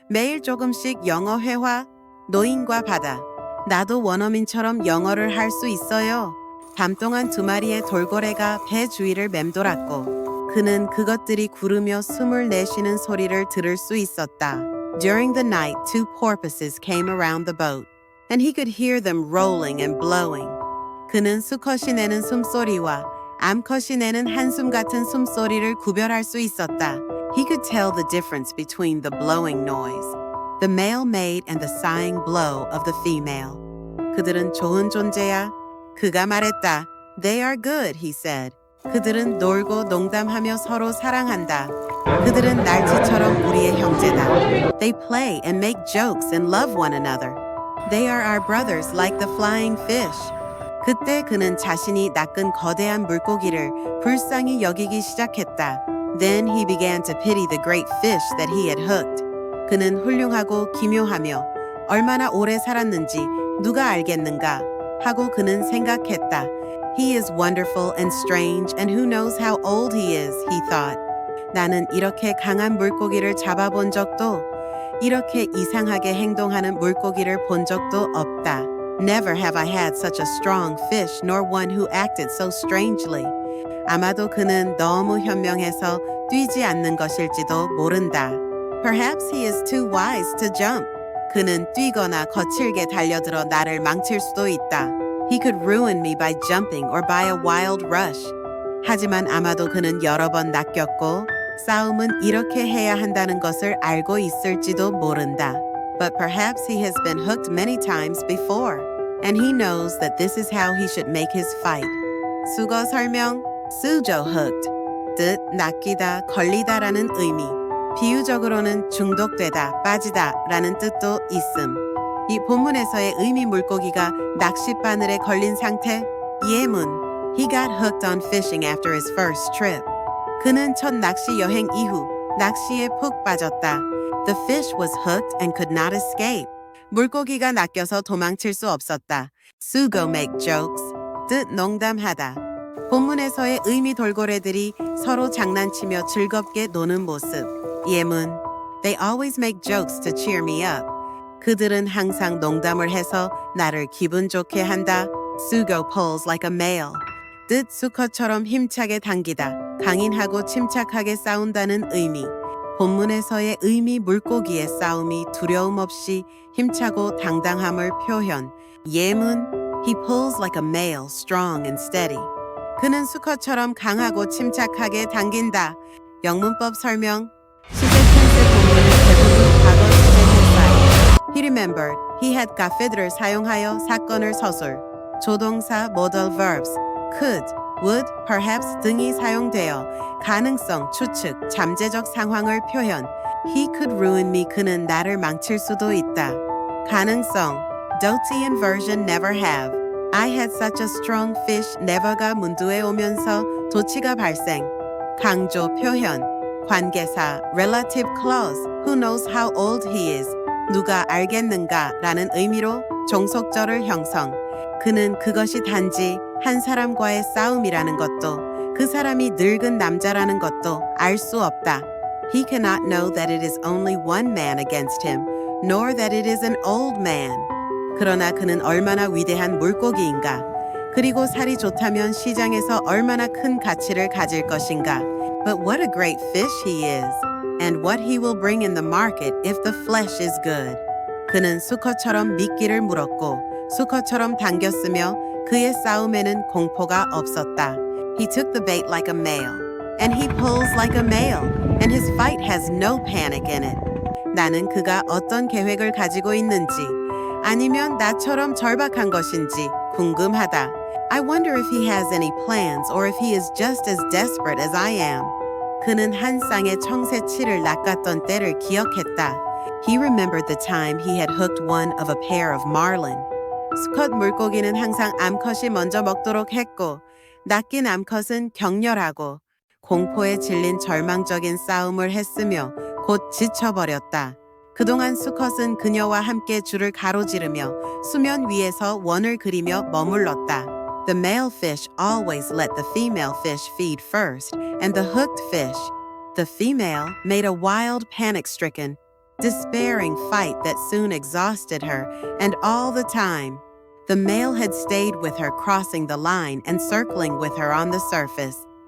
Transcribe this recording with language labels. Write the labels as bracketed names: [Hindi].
[Korean] 매일 조금씩 영어 회화, 노인과 바다. 나도 원어민처럼 영어를 할 수 있어요. 밤 동안 두 마리의 돌고래가 배 주위를 맴돌았고 그는 그것들이 구르며 숨을 내쉬는 소리를 들을 수 있었다. [English] During the night, two porpoises came around the boat, and he could hear them rolling and blowing. [Korean] 그는 수컷이 내는 숨소리와 암컷이 내는 한숨 같은 숨소리를 구별할 수 있었다. [English] He could tell the difference between the blowing noise, the male made and the sighing blow of the female. [Korean] 그들은 좋은 존재야. 그가 말했다. [English] They are good, he said. [Korean] 그들은 놀고 농담하며 서로 사랑한다. 그들은 날치처럼 우리의 형제다. [English] They play and make jokes and love one another. They are our brothers like the flying fish. [Korean] 그때 그는 자신이 낚은 거대한 물고기를 불쌍히 여기기 시작했다. [English] Then he began to pity the great fish that he had hooked. [Korean] 그는 훌륭하고 기묘하며 얼마나 오래 살았는지 누가 알겠는가 하고 그는 생각했다. [English] He is wonderful and strange and who knows how old he is, he thought. [Korean] 나는 이렇게 강한 물고기를 잡아본 적도 이렇게 이상하게 행동하는 물고기를 본 적도 없다. [English] Never have I had such a strong fish nor one who acted so strangely. [Korean] 아마도 그는 너무 현명해서 뛰지 않는 것일지도 모른다. [English] Perhaps he is too wise to jump. [Korean] 그는 뛰거나 거칠게 달려들어 나를 망칠 수도 있다. [English] He could ruin me by jumping or by a wild rush. [Korean] 하지만 아마도 그는 여러 번 낚였고 싸움은 이렇게 해야 한다는 것을 알고 있을지도 모른다. [English] But perhaps he has been hooked many times before, and he knows that this is how he should make his fight. [Korean] 수거 설명, 수조 hooked, 뜻 낚이다, 걸리다라는 의미. 비유적으로는 중독되다, 빠지다라는 뜻도 있음. 이 본문에서의 의미 물고기가 낚싯바늘에 걸린 상태, 예문. [English] He got hooked on fishing after his first trip. [Korean] 그는 첫 낚시 여행 이후 낚시에 푹 빠졌다. [English] The fish was hooked and could not escape. [Korean] 물고기가 낚여서 도망칠 수 없었다. Sugo make jokes, 뜻 농담하다. 본문에서의 의미 돌고래들이 서로 장난치며 즐겁게 노는 모습. 예문. [English] They always make jokes to cheer me up. [Korean] 그들은 항상 농담을 해서 나를 기분 좋게 한다. [English] Sugo pulls like a male. [Korean] 뜻 수컷처럼 힘차게 당기다. 강인하고 침착하게 싸운다는 의미. 본문에서의 의미 물고기의 싸움이 두려움 없이 힘차고 당당함을 표현. 예문. [English] He pulls like a male, strong and steady. [Korean] 그는 수컷처럼 강하고 침착하게 당긴다. 영문법 설명. 시제 텐스 본문은 대부분 과거 시제 tense예요. [English] He remembered. [Korean] He had 가페드를 사용하여 사건을 서술. 조동사 modal verbs could, would, perhaps 등이 사용되어 가능성, 추측, 잠재적 상황을 표현. [English] He could ruin me. [Korean] 그는 나를 망칠 수도 있다. [English] 가능성. Doty inversion never have. I had such a strong fish. [Korean] never가 문두에 오면서 도치가 발생. 강조 표현. 관계사 relative clause. [English] Who knows how old he is. [Korean] 누가 알겠는가 라는 의미로 종속절을 형성. 그는 그것이 단지 한 사람과의 싸움이라는 것도 그 사람이 늙은 남자라는 것도 알 수 없다. [English] He cannot know that it is only one man against him, nor that it is an old man. [Korean] 그러나 그는 얼마나 위대한 물고기인가. 그리고 살이 좋다면 시장에서 얼마나 큰 가치를 가질 것인가. [English] But what a great fish he is, and what he will bring in the market if the flesh is good. [Korean] 그는 수컷처럼 미끼를 물었고 수컷처럼 당겼으며 그의 싸움에는 공포가 없었다. [English] He took the bait like a male, and he pulls like a male, and his fight has no panic in it. [Korean] 나는 그가 어떤 계획을 가지고 있는지 아니면 나처럼 절박한 것인지 궁금하다. [English] I wonder if he has any plans or if he is just as desperate as I am. [Korean] 그는 한 쌍의 청새치를 낚았던 때를 기억했다. [English] He remembered the time he had hooked one of a pair of marlin. [Korean] 수컷 물고기는 항상 암컷이 먼저 먹도록 했고 낚인 암컷은 격렬하고 공포에 질린 절망적인 싸움을 했으며 곧 지쳐버렸다. 그동안 수컷은 그녀와 함께 줄을 가로지르며 수면 위에서 원을 그리며 머물렀다. [English] The male fish always let the female fish feed first, and the hooked fish, the female, made a wild panic-stricken despairing fight that soon exhausted her, and all the time, the male had stayed with her, crossing the line and circling with her on the surface.